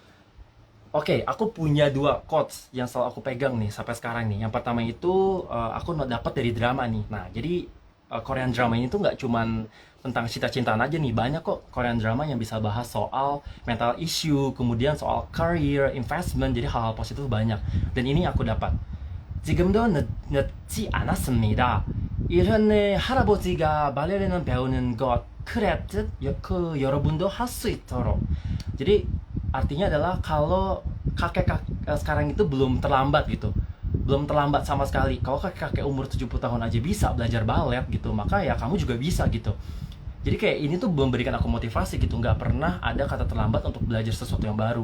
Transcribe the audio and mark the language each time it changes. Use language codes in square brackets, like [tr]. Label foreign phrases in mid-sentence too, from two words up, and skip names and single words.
[id] Oke, aku punya dua quotes yang selalu aku pegang nih sampai sekarang nih. Yang pertama itu aku dapat dari drama nih. Nah, jadi [en] Korean drama [id] ini tuh nggak cuman tentang cinta-cintaan aja nih. Banyak kok [en] Korean drama [id] yang bisa bahas soal [en] mental issue, [id] kemudian soal [en] career, investment, [id] jadi hal-hal positif banyak. Dan ini aku dapat. [ko] 지금도 늦지 않았습니다. 예전에 할아버지가 발레리나 배우는 것 그랬듯 여러분도 할 수 있도록. [id] Jadi artinya adalah kalau kakek sekarang itu belum terlambat gitu. Belum terlambat sama sekali. Kalau kakek umur 70 tahun aja bisa belajar balet gitu, maka ya kamu juga bisa gitu. Jadi kayak ini tuh memberikan aku motivasi gitu. Nggak pernah ada kata terlambat untuk belajar sesuatu yang baru.